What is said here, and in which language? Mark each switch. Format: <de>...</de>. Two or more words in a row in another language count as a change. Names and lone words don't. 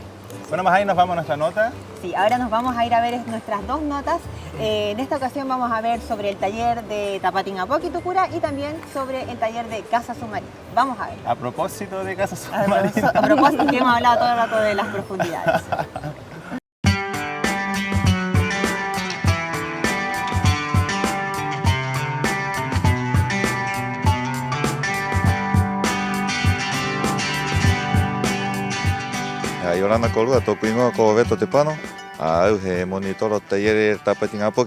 <es>Bueno, más ahí nos vamos a nuestra nota. Sí, ahora nos vamos a ir a ver nuestras dos notas. En esta ocasión vamos a ver sobre el taller de Tapatingapoqui Tucura y también sobre el taller de Casa Submarina. Vamos a ver. A propósito de Casa Submarina. A propósito que hemos hablado todo el rato de las profundidades.</es> <rap>Yorana kolua tōku ingoa ko Veto Te Pano, au he monitoro taiere Tapatingapoqui.</rap>